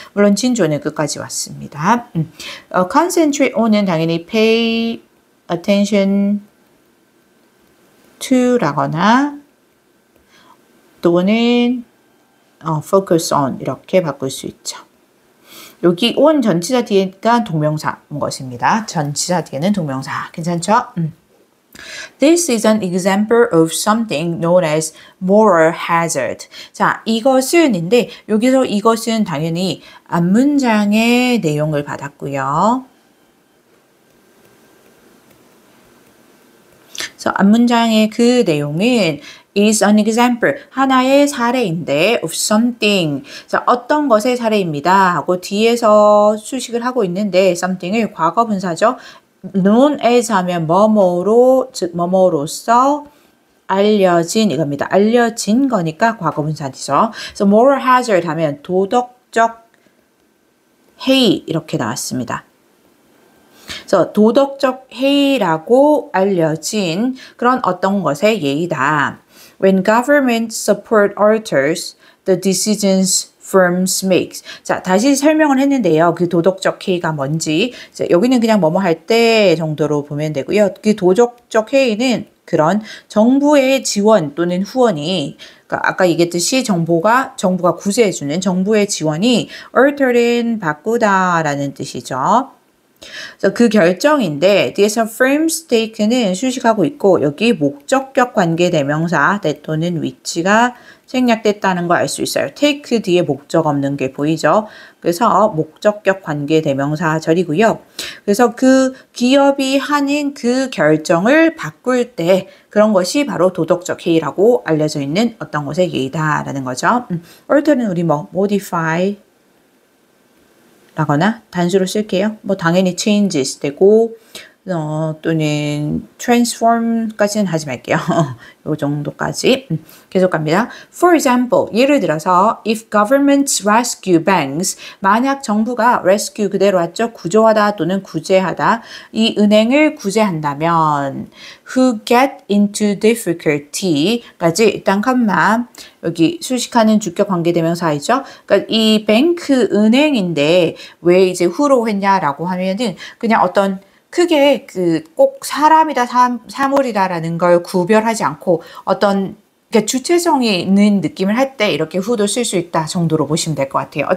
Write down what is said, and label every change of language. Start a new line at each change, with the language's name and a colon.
Korean: 물론 진주어는 끝까지 왔습니다. concentrate on은 당연히 pay attention to 라거나 또는 focus on 이렇게 바꿀 수 있죠. 여기 on 전치사 뒤에가 동명사인 것입니다. 전치사 뒤에는 동명사. 괜찮죠?
English: This is an example of something known as moral hazard.
Korean: 자, 이것은인데 여기서 이것은 당연히 앞문장의 내용을 받았고요. 그래서 앞문장의 그 내용은
English: is an example,
Korean: 하나의 사례인데
English: of something,
Korean: 자, 어떤 것의 사례입니다 하고 뒤에서 수식을 하고 있는데 something을 과거분사죠. known as 하면 뭐뭐로, 즉 뭐뭐로서 알려진 이겁니다. 알려진 거니까 과거분사죠. 그래서 moral hazard 하면 도덕적 해이 이렇게 나왔습니다. 그래서 도덕적 해이라고 알려진 그런 어떤 것의 예의다.
English: When government support alters the decisions firms make.
Korean: 자, 다시 설명을 했는데요. 그 도덕적 해이가 뭔지. 자, 여기는 그냥 뭐뭐 할 때 정도로 보면 되고요. 그 도덕적 해이는 그런 정부의 지원 또는 후원이 그러니까 아까 얘기했듯이 정부가 구제해주는 정부의 지원이 alter는 바꾸다라는 뜻이죠. 그래서 그 결정인데 뒤에서 firm's take는 수식하고 있고 여기 목적격 관계 대명사 또는 위치가 생략됐다는 걸 알 수 있어요. take 뒤에 목적 없는 게 보이죠? 그래서 목적격 관계 대명사 절이고요. 그래서 그 기업이 하는 그 결정을 바꿀 때 그런 것이 바로 도덕적 해이라고 알려져 있는 어떤 것의 예의다라는 거죠. alter는 우리 modify 라거나 단수로 쓸게요. 당연히 changes 되고 또는 transform까지는 하지 말게요. 요 정도까지. 계속 갑니다.
English: For example,
Korean: 예를 들어서
English: if governments rescue banks,
Korean: 만약 정부가
English: rescue 그대로 왔죠.
Korean: 구조하다 또는 구제하다. 이 은행을 구제한다면
English: who get into difficulty
Korean: 까지 일단 컴마 여기 수식하는 주격 관계대명사이죠. 그러니까 이 뱅크 은행인데 왜 이제 who로 했냐라고 하면은 그냥 어떤 크게 꼭 사람이다 사물이다라는 걸 구별하지 않고 어떤 주체성이 있는 느낌을 할 때 이렇게 who도 쓸 수 있다 정도로 보시면 될 것 같아요.